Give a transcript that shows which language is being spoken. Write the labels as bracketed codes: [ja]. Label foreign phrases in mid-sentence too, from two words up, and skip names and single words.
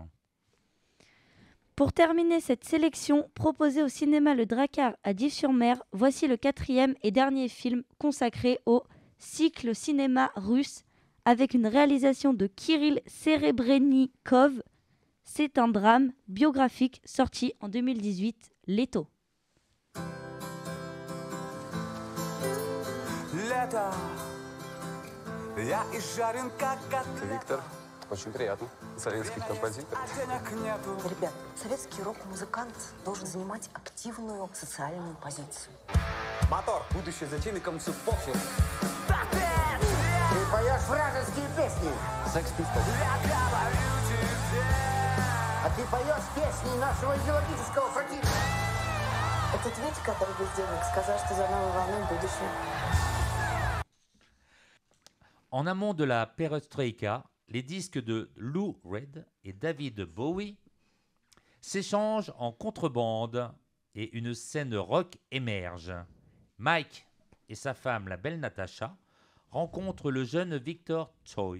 [fr] Pour terminer cette sélection proposée au cinéma Le Drakkar à Dives-sur-Mer, voici le 4e et dernier film consacré au cycle cinéma russe avec une réalisation de Kirill Serebrennikov. C'est un drame biographique sorti en 2018, Leto. [ru] Виктор, очень приятно. Советский композитор. Ребят, советский рок-музыкант должен занимать активную социальную позицию. Мотор, будущее затейникам все похер. Ты поешь вражеские песни. Sex Pistols. А ты поешь песни нашего идеологического противника. Этот Витя, который без денег, сказал, что за новой волной будущее. [fr] En amont de la perestroïka, les disques de Lou Reed et David Bowie s'échangent en contrebande et une scène rock émerge. Mike et sa femme, la belle Natasha, rencontrent le jeune Victor Tsoi.